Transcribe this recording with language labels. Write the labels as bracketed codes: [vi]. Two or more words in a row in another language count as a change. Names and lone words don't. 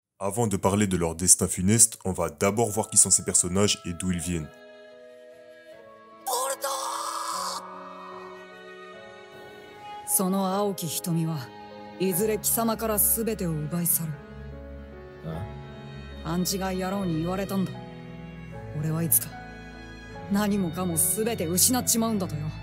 [fr] Avant de parler de leur destin funeste, on va d'abord voir qui sont ces personnages et d'où ils viennent. [ja] その青き瞳はいずれ貴様から全てを奪い去る。アンチが野郎に言われたんだ。俺はいつか何もかも全て失っちまうんだとよ。